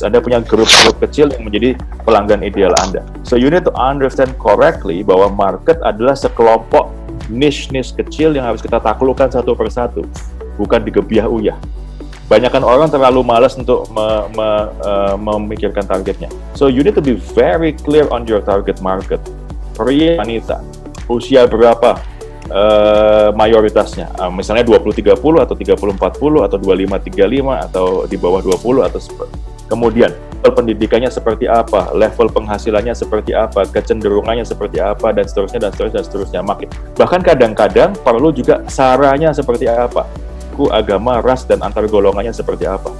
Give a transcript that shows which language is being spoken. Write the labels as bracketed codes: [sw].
[id] Anda punya grup-grup kecil yang menjadi pelanggan ideal Anda. [en] So you need to understand correctly [id] bahwa market adalah sekelompok niche kecil yang harus kita taklukkan satu persatu, bukan digebiah-uyah. Banyakan orang terlalu malas untuk memikirkan targetnya. [en] So you need to be very clear on your target market. [id] Pria, wanita, usia berapa, mayoritasnya. Misalnya 20-30 atau 30-40 atau 25-35 atau di bawah 20 atau kemudian level pendidikannya seperti apa, level penghasilannya seperti apa, kecenderungannya seperti apa, dan seterusnya dan seterusnya dan seterusnya. Bahkan kadang-kadang perlu juga saranya seperti apa, suku, agama, ras, dan antar golongannya seperti apa.